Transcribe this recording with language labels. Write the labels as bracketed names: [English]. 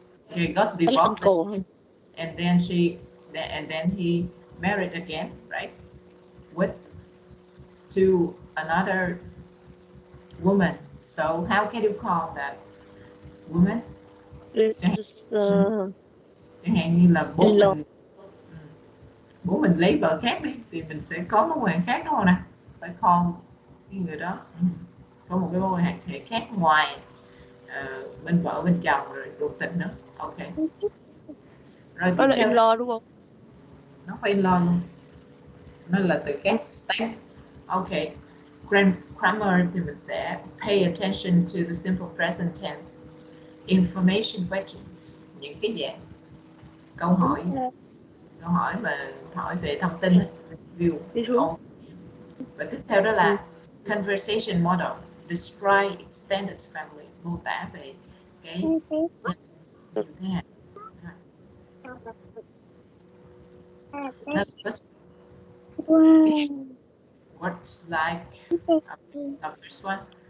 [English] Okay, got divorced, and then he married again, right? With to another woman. So how can you call that woman? This is [Vietnamese] Chẳng hạn như là bố mình lấy vợ khác đi thì mình sẽ có mối quan hệ khác đúng không nè? Phải call cái người đó có một cái mối quan hệ khác ngoài bên vợ bên chồng rồi ruột thịt nữa. Ok. Rồi tiếp theo in-law đúng không? Nó phải in-law luôn. Nó là từ các step. Ok. [English] Grammar [Vietnamese] thì mình sẽ [English] pay attention to the simple present tense. Information questions, [Vietnamese] những cái dạng câu hỏi mà hỏi về thông tin, view. Và tiếp theo đó là [English] conversation model. Describe extended family, [Vietnamese] mô tả về cái nhiều thế hệ. [English] Now the first what's like the first one.